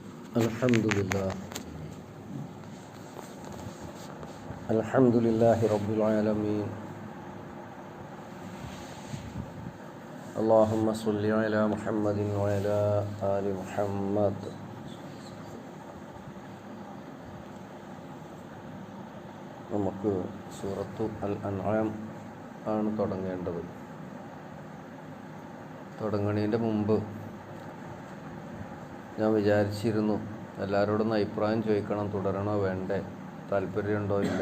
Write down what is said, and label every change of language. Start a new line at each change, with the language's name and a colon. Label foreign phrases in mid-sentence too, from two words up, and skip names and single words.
Arabic: الحمد لله رب العالمين. اللهم صل على محمد وعلى آل محمد.
Malayalam: നമുക്ക് സൂറത്തു അൽ-അൻആം ആണ് തുടങ്ങേണ്ടത്. തുടങ്ങുന്നതിൻ്റെ മുമ്പ് ഞാൻ വിചാരിച്ചിരുന്നു എല്ലാവരോടൊന്ന് അഭിപ്രായം ചോദിക്കണം, തുടരണോ വേണ്ടേ, താല്പര്യമുണ്ടോ ഇല്ലേ.